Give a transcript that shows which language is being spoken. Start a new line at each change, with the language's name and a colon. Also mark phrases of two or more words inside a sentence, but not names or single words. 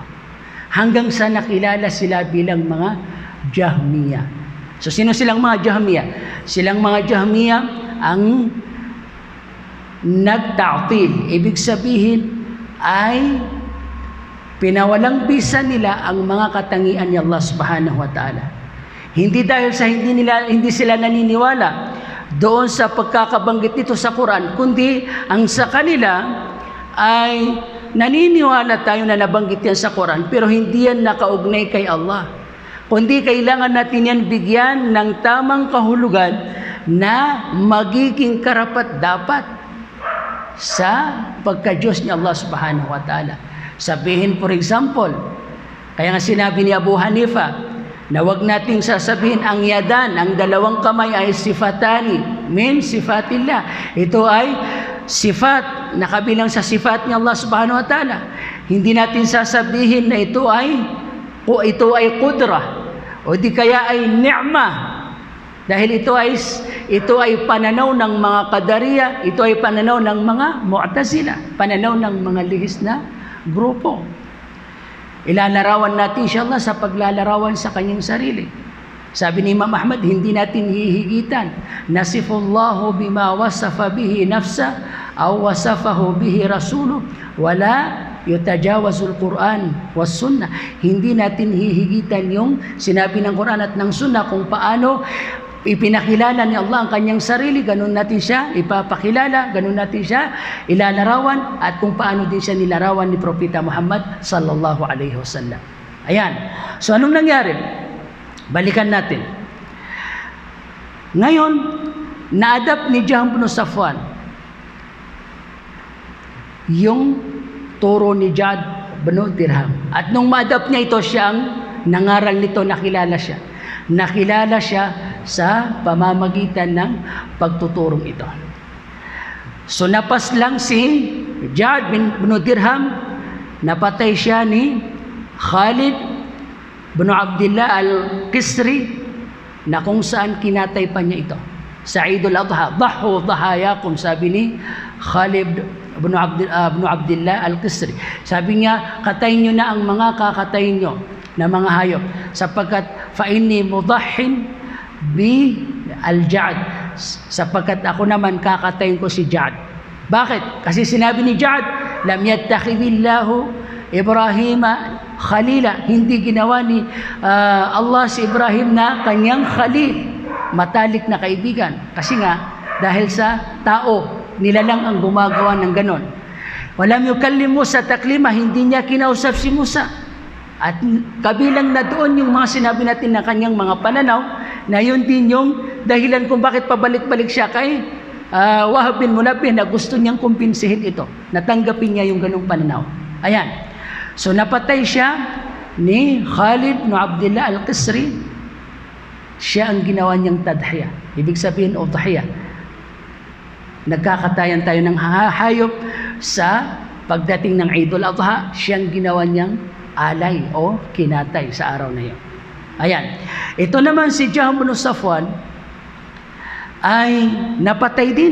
Filipino: Hanggang sa nakilala sila bilang mga Jahmiyah. So sino silang mga Jahmiyah? Silang mga Jahmiyah ang nagta'til. Ibig sabihin ay pinawalang bisa nila ang mga katangian ni Allah
Arabic: سبحانه وتعالى.
Filipino: Hindi dahil sa hindi sila naniniwala doon sa pagkakabanggit nito sa Quran, kundi ang sa kanila ay naniniwala tayo na nabanggit yan sa Quran, pero hindi yan nakaugnay kay Allah. Kundi kailangan natin yan bigyan ng tamang kahulugan na magiging karapat-dapat sa pagka-Diyos ni Allah
Arabic: سبحانه وتعالى.
Filipino: Sabihin,
English: for example,
Filipino: kaya nga sinabi ni Abu Hanifa na wag nating sasabihin ang yadan, ang dalawang kamay ay
Arabic: صفتان من صفات الله.
Filipino: Ito ay sifat na kabilang sa sifat ni Allah
Arabic: سبحانه وتعالى.
Filipino: Hindi natin sasabihin na ito ay qudrah o di kaya ay ni'mah, dahil ito ay pananaw ng mga Qadariya, ito ay pananaw ng mga Mu'tazila, pananaw ng mga lihis na grupo. Ilalarawan natin siya Allah sa paglalarawan sa kanyang sarili. Sabi ni Imam Ahmad, hindi natin hihigitan.
Arabic: نصف الله بما وصف به نفسه أو وصفه به رسوله ولا يتجاوز القرآن والسنة.
Filipino: Hindi natin hihigitan yung sinabi ng Quran at ng Sunnah kung paano ipinakilala ni Allah ang kanyang sarili, ganun natin siya ipapakilala, ganun natin siya ilalarawan, at kung paano din siya nilarawan ni Propeta Muhammad
Arabic: صلى الله عليه وسلم.
Filipino: Ayan. So anong nangyari? Balikan natin. Ngayon, na-adapt ni Jahm bin Safwan yung turo ni Ja'd bin Dirham. At nung ma-adapt niya ito, siya ang nangaral nito, nakilala siya. Nakilala siya sa pamamagitan ng pagtuturong ito. So napas lang si Ja'd bin Dirham, napatay siya ni Khalid bin Abdullah al-Qisri, na kung saan kinatay pa niya ito sa Eidul Adha.
Arabic: ضحوا ضحاياكم,
Filipino: sabi ni Khalid bin Abdullah al-Qisri. Sabi niya, katayin niyo na ang mga kakatayin niyo na mga hayop, sapagkat
Arabic: فإني مضح بالجعد,
Filipino: sapagkat ako naman kakatayin ko si Ja'd. Bakit? Kasi sinabi ni Ja'd,
Arabic: لم يتخذ الله إبراهيم خليلا,
Filipino: hindi ginawa ni Allah si Ibrahim na kanyang khalil, matalik na kaibigan. Kasi nga, dahil sa tao, nilalang ang gumagawa ng ganon.
Arabic: ولم يكلم موسى تكليما,
Filipino: hindi niya kinausap si Musa. At kabilang na doon yung mga sinabi natin na kanyang mga pananaw, na yun din yung dahilan kung bakit pabalik-balik siya kay Wahab bin Munabbih, na gusto niyang kumpinsihin ito. Natanggapin niya yung ganong pananaw. Ayan. So napatay siya ni Khalid bin Abdullah al-Qisri. Siya ang ginawa niyang tadhiya. Ibig sabihin, udhiya. Nagkakatayan tayo ng hayop sa pagdating ng Eidul Adha, siyang ginawa niyang alay o kinatay sa araw na yun. Ayan. Ito naman si Jahm bin Safwan ay napatay din.